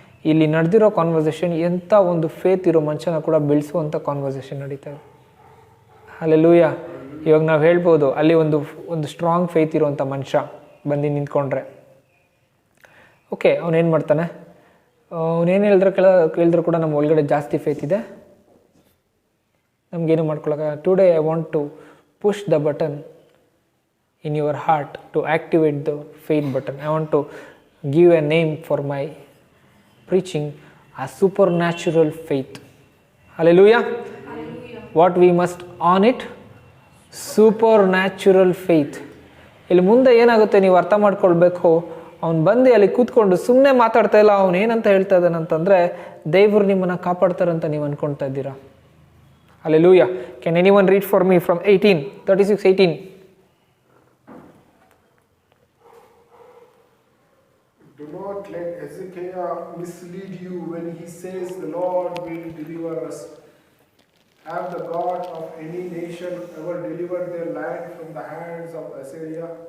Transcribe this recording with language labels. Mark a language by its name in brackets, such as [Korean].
[Kannada] ಇಲ್ಲಿ ನಡೆದಿರೋ ಕಾನ್ವರ್ಸೇಷನ್ ಎಂಥ ಒಂದು ಫೇತ್ ಇರೋ ಮನುಷ್ಯನ ಕೂಡ ಬೆಳೆಸುವಂಥ ಕಾನ್ವರ್ಸೇಷನ್ ನಡೀತಾ ಇದೆ. ಹಲ್ಲೆಲೂಯಾ. ಇವಾಗ ನಾವು ಹೇಳ್ಬೋದು ಅಲ್ಲಿ ಒಂದು ಸ್ಟ್ರಾಂಗ್ ಫೇತ್ ಇರುವಂಥ ಮನುಷ್ಯ ಬಂದು ನಿಂತ್ಕೊಂಡ್ರೆ ಓಕೆ, ಅವನೇನು ಮಾಡ್ತಾನೆ, ಅವನೇನು ಕೇಳಿದ್ರು ಕೂಡ ನಮ್ಮ ಒಳಗಡೆ ಜಾಸ್ತಿ ಫೇತ್ ಇದೆ, ನಮಗೇನು ಮಾಡ್ಕೊಳಕ್ಕೆ. [English] Today I want to push the button in your heart to activate the faith button. I want to give a name for my preaching as supernatural faith. Hallelujah. Hallelujah. What we must on it? Supernatural faith. [Kannada] ಇಲ್ಲಿ ಮುಂದೆ ಏನಾಗುತ್ತೆ ನೀವು ಅರ್ಥ ಮಾಡ್ಕೊಳ್ಬೇಕು. ಅವ್ನು ಬಂದು ಅಲ್ಲಿ ಕೂತ್ಕೊಂಡು ಸುಮ್ಮನೆ ಮಾತಾಡ್ತಾ ಇಲ್ಲ, ಅವ್ನು ಏನಂತ ಹೇಳ್ತಾ ಇದ್ದಾನಂತಂದರೆ ದೇವರು ನಿಮ್ಮನ್ನು ಕಾಪಾಡ್ತಾರಂತ ನೀವು ಅನ್ಕೊಳ್ತಾ ಇದ್ದೀರಾ. [English] Hallelujah. Can anyone read for me from 36:18? Do not let Hezekiah mislead you when he says the Lord will deliver us. Have the God of any nation ever delivered their land from the hands of Assyria?